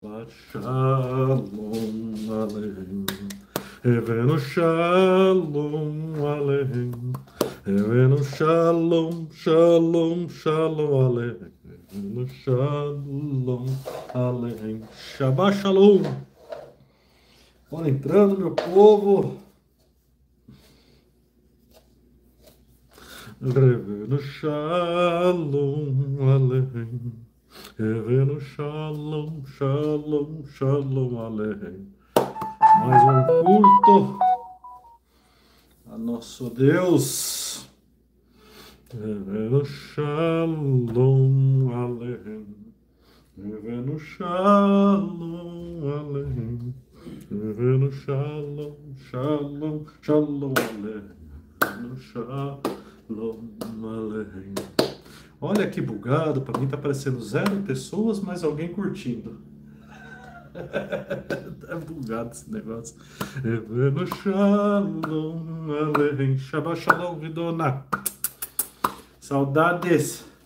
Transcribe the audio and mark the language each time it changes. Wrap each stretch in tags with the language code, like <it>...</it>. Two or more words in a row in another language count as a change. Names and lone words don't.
<he>שלום עליכם. הבאנו שלום עליכם. הבאנו שלום, שלום, שלום עליכם. הבאנו שלום עליכם. שבת שלום.</he> <pt>Bora entrando, meu povo.</pt> <he>הבאנו שלום עליכם. הבאנו שלום, שלום, שלום עליכם.</he> <pt>Mais um culto a nosso Deus.</pt> <he>הבאנו שלום עליכם. הבאנו שלום עליכם. הבאנו שלום, שלום, שלום עליכם. הבאנו שלום עליכם.</he> <pt>Olha que bugado, para mim tá aparecendo 0 pessoas, mas alguém curtindo. Tá bugado esse negócio.</pt> <he>הבאנו שלום עליכם. שבת שלום, Vidona.</he> <pt>Saudades.</pt>